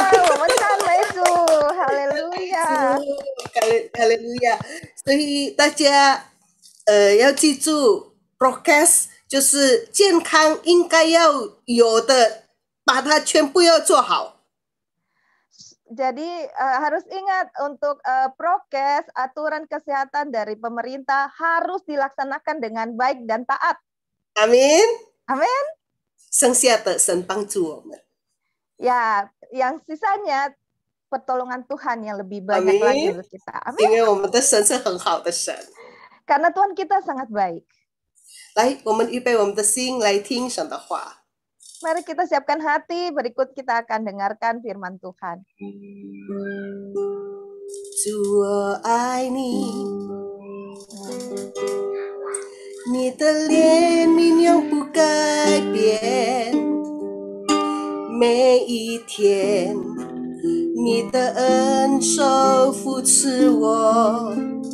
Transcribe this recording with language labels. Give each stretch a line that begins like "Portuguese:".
Chinese: 我们赞美主，哈利路亚，哈利路亚！所以大家要记住 ，broadcast 就是健康应该要有的，把它全部要做好。
Indonesian: Jadi harus ingat untuk prokes, aturan kesehatan dari pemerintah harus dilaksanakan dengan baik dan taat.
Chinese: 阿门，阿门。剩下的神帮助我们。
Indonesian: Ya, yang sisanya pertolongan Tuhan yang lebih banyak lagi untuk kita. Amin.
Chinese: 因为我们的神是很好的神。
Indonesian: Karena Tuhan kita sangat baik.
Chinese: 来，我们预备我们的心来听神的话。
Indonesian: Mari kita siapkan hati, berikut kita akan dengarkan firman Tuhan.
Chinese: 主，我爱你，你的怜悯永不改变，每一天，你的恩手扶持我。